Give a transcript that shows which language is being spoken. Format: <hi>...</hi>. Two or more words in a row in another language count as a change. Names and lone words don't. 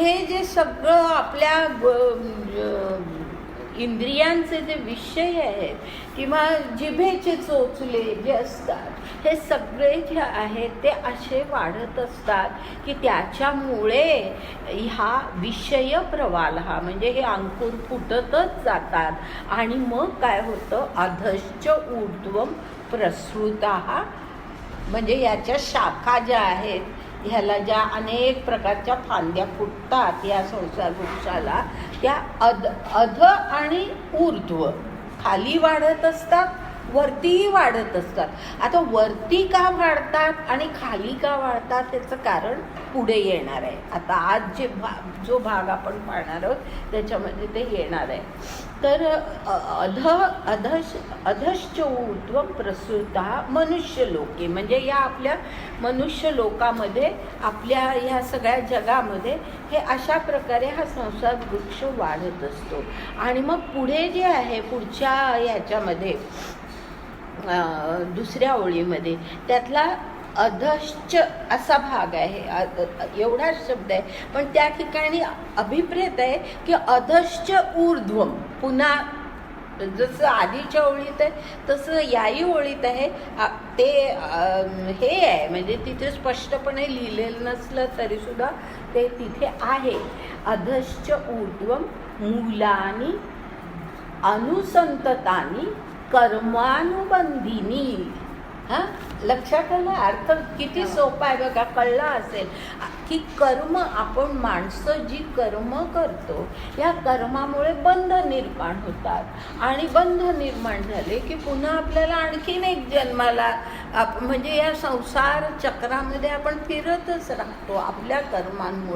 <mr>हे जे सगळं आपल्या इंद्रियांचे जे विषय आहेत किंवा जिभेचे चोचले जे असतात, हे सगळे जे आहेत ते असे वाढत असतात की त्याच्यामुळे हा विषय प्रवाल म्हणजे हे अंकुर फुटतच जातात आणि मग काय होतं,</mr> <sa>अधश्च ऊर्ध्वं प्रसृता</sa> <mr>म्हणजे याच्या शाखा ज्या आहेत, ह्याला ज्या अनेक प्रकारच्या फांद्या फुटतात या संसार वृक्षाला, त्या अध आणि ऊर्ध्व खाली वाढत असतात, वरतीही वाढत असतात. आता वरती का वाढतात आणि खाली का वाढतात त्याचं कारण पुढे येणार आहे. आता आज जो भाग आपण पाहणार आहोत त्याच्यामध्ये ते येणार आहे. तर</mr> <sa>अधश्च ऊर्ध्वं प्रसृता मनुष्यलोके</sa> <mr>म्हणजे या आपल्या मनुष्य लोकामध्ये, आपल्या ह्या सगळ्या जगामध्ये हे अशा प्रकारे हा संसार वृक्ष वाढत असतो. आणि मग पुढे जे आहे पुढच्या ह्याच्यामध्ये दुसऱ्या ओळीमध्ये त्यातला अधश्च असा भाग आहे, एवढाच शब्द आहे, पण त्या ठिकाणी अभिप्रेत आहे की</mr> <sa>अधश्च ऊर्ध्वं.</sa> <mr>पुन्हा जसं आधीच्या ओळीत आहे तसं याही ओळीत आहे. ते हे आहे म्हणजे तिथे स्पष्टपणे लिहिलेलं नसलं तरीसुद्धा ते तिथे आहे.</mr> <sa>अधश्च ऊर्ध्वं मूलानी अनुसंततानी कर्मानुबंधिनी.</sa> <mr>लक्षात आलं? अर्थ किती सोपा आहे बघा, कळला असेल की कर्म, आपण माणसं जी कर्म करतो या कर्मामुळे बंध निर्माण होतात आणि बंध निर्माण झाले की पुन्हा आपल्याला आणखीन एक जन्माला म्हणजे या संसार चक्रामध्ये आपण फिरतच राहतो आपल्या कर्मांमुळे.</mr>